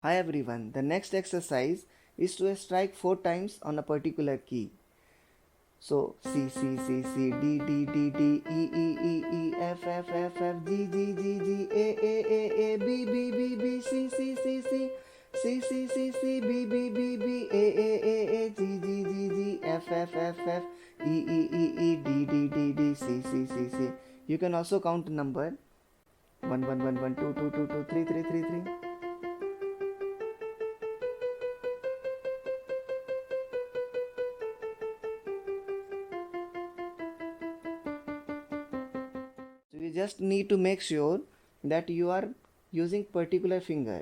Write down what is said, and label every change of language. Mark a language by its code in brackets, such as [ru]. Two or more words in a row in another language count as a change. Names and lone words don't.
[en] Hi everyone, the next exercise is to strike 4 times on a particular key. So C C C C D D D D E E E E F F F F G G G G A B B B B C C C C C C C C B B B B A G G G G F F F F E E E E D D D D C C C C. You can also count the number 1 1 1 1 2 2 2 2 3 3 3 3. So you just need to make sure that you are using particular finger.